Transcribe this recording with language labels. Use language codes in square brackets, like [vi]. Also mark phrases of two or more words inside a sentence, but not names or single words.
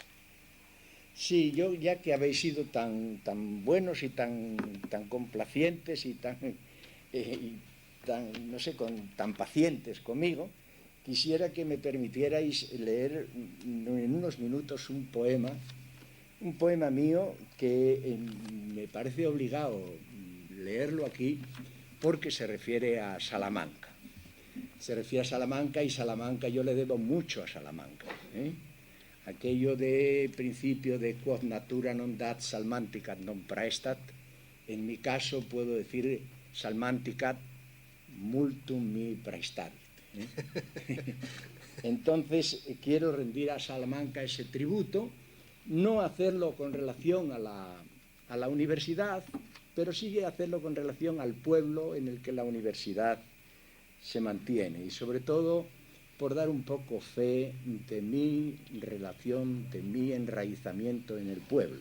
[es] Sí, yo, ya que habéis sido tan buenos y tan complacientes y tan tan pacientes conmigo, quisiera que me permitierais leer en unos minutos un poema mío que me parece obligado leerlo aquí porque se refiere a Salamanca. Se refiere a Salamanca, y Salamanca yo le debo mucho a Salamanca. Aquello de principio de [la] quod natura non dat salmanticat non praestat, [es] en mi caso puedo decir [la] salmanticat multum mi praestadit. [es] Entonces quiero rendir a Salamanca ese tributo, no hacerlo con relación a la universidad, pero sí hacerlo con relación al pueblo en el que la universidad se mantiene y sobre todo por dar un poco fe de mi relación, de mi enraizamiento en el pueblo.